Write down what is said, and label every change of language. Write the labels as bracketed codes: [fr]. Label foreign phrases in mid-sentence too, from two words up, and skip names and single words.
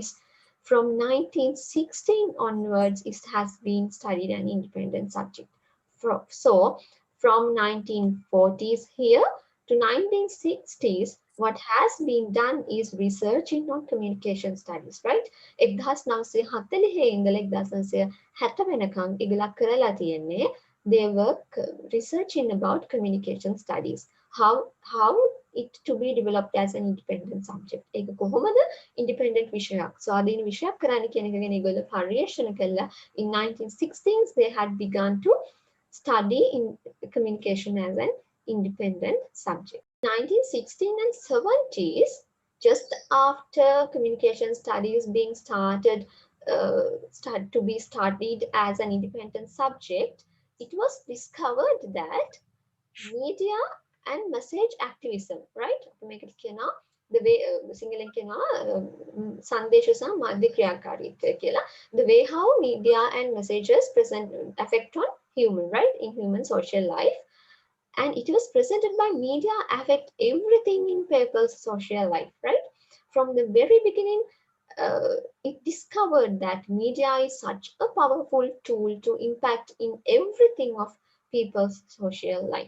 [en] From 1916 onwards, it has been studied an independent subject. So from 1940s here to 1960s, what has been done is researching on communication studies, right? [si] 1940 ඉඳලා 1960 වෙනකන් ඉගලක් කරලා තියෙන්නේ. [en] They were researching about communication studies, how it to be developed as an independent subject. [si] ඒක කොහොමද independent විෂයක් ස්වාධීන විෂයක් කරන්න කියන එක ගැන ඒගොල්ලෝ පර්යේෂණ කළා. [en] In 1960s they had begun to study in communication as an independent subject. 1916 and 70s, just after communication studies being started to be studied as an independent subject, it was discovered that media and message activism, right? Make it the way [si] සිංහලෙන් කියනවා සංදේශ සහ මාධ්‍ය ක්‍රියාකාරීත්වය කියලා. [en] The way how media and messages affect on human, right? In human social life. And it was presented by media affect everything in people's social life, right? From the very beginning, it discovered that media is such a powerful tool to impact in everything of people's social life.